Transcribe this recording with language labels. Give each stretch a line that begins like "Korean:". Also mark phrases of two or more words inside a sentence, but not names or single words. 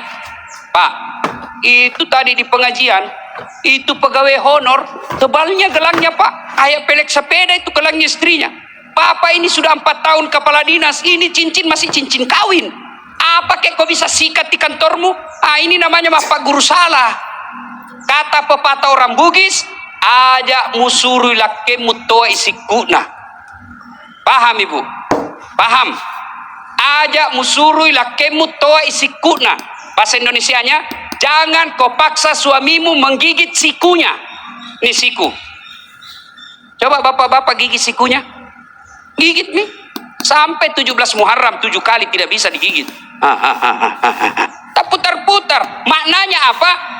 Indonesian: Pak, itu tadi di pengajian, itu pegawai honor, tebalnya gelangnya Pak, kayak pelek sepeda itu gelangnya istrinya. Papa ini sudah 4 tahun kepala dinas, ini cincin masih cincin kawin. Apa kek kau bisa sikat di kantormu? Ini namanya Pak Guru salah. Kata pepatah orang Bugis,
Buginese: ajak musuru lake mutoa isikuna.
Indonesian: Paham Ibu? Paham?
Buginese: Ajak musuru lake mutoa isikuna.
Indonesian: Bahasa Indonesianya, jangan kau paksa suamimu menggigit sikunya. Ini siku. Coba bapak-bapak gigit sikunya. Gigit nih. Sampai 17 Muharram 7 kali tidak bisa digigit. Tak putar-putar. Maknanya apa?